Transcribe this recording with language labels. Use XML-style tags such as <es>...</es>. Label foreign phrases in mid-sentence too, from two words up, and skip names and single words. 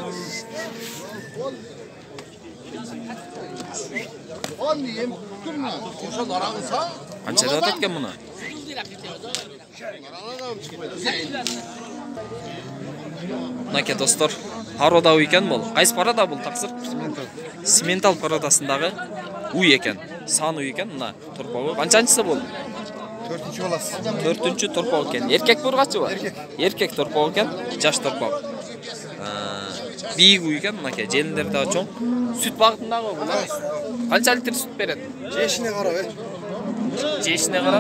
<ky>Канча деп атат экен муну? Мынаке достор, парода уй екен бул. Кайсы парода бул таксыр? Симентал пародасындагы уй екен. Сан уй екен мына торпагы. Канчанчысы бул? 4-чү боласыз. 4-чү торпак екен. Эркек бургачыбы? Эркек торпак екен, жаш торпак. Бийик уй екен мынаке, желиндери да чоң. Сүт багытындагы бул. Канча литр сүт берет? Жешине карап, Жешине карап.</ky>